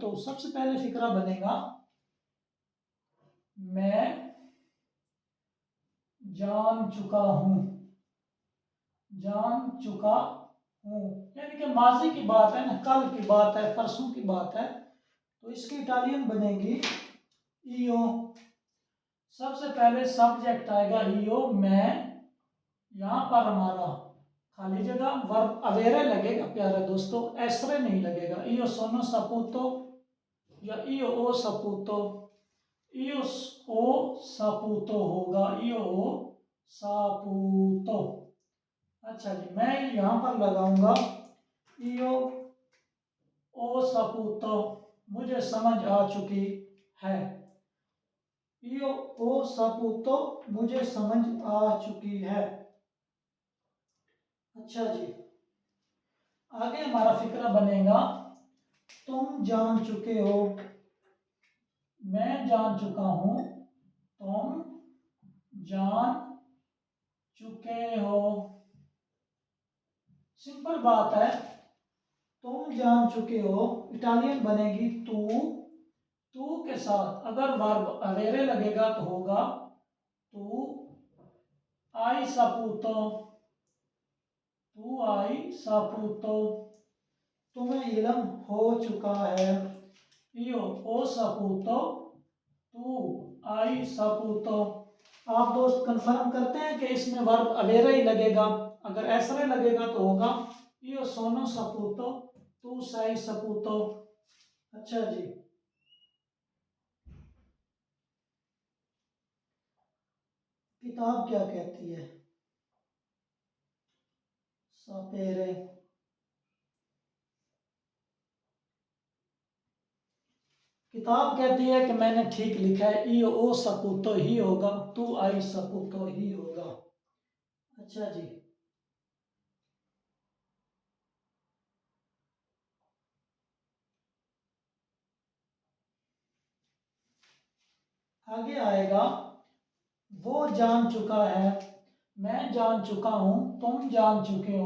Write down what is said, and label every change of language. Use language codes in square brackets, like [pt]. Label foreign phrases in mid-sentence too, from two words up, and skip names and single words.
[ur] تو سب سے پہلے فقرہ بنے گا میں جان چکا ہوں، جان چکا ہوں، یعنی کہ ماضی کی بات ہے نا، کل کی بات ہے، پرسوں کی بات ہے. تو اس کی اٹالین بنے گی ای او. سب سے پہلے سبجیکٹ آئے گا ای او، میں، یہاں پر ہمارا خالی جگہ ورب اویرے لگے گا پیارے دوستو، ایسرے نہیں لگے گا. [it] io sono saputo या io ho saputo, io ho saputo होगा, io ho saputo। [ur] اچھا جی، میں یہاں پر لگاؤں گا [it] io ho saputo, [ur] مجھے سمجھ آ چکی ہے. [it] io ho saputo, [ur] مجھے سمجھ آ چکی ہے. اچھا جی، آگے ہمارا فقرہ بنے گا تم جان چکے ہو، میں جان چکا ہوں، تم جان چکے ہو. سمپل بات ہے، تم جان چکے ہو اٹالین بنے گی تو. تو کے ساتھ اگر ورب اویرے لگے گا تو ہوگا [it] tu hai saputo, tu hai saputo, [ur] تمہیں علم ہو چکا ہے. [it] io ho saputo, tu hai saputo. [ur] آپ دوست کنفرم کرتے ہیں کہ اس میں ورب اویرا ہی لگے گا? اگر ایسا لگے گا تو ہوگا [it] io sono saputo, तू sei saputo। [ur] اچھا جی، کتاب کیا کہتی ہے? سپیرے۔ کتاب کہتی ہے کہ میں نے ٹھیک لکھا ہے, [it] io ho saputo [ur] ہی ہوگا, [it] tu hai saputo [ur] ہی ہوگا. اچھا جی، آگے آئے گا وہ جان چکا ہے، میں جان چکا ہوں، تم جان چکے ہو.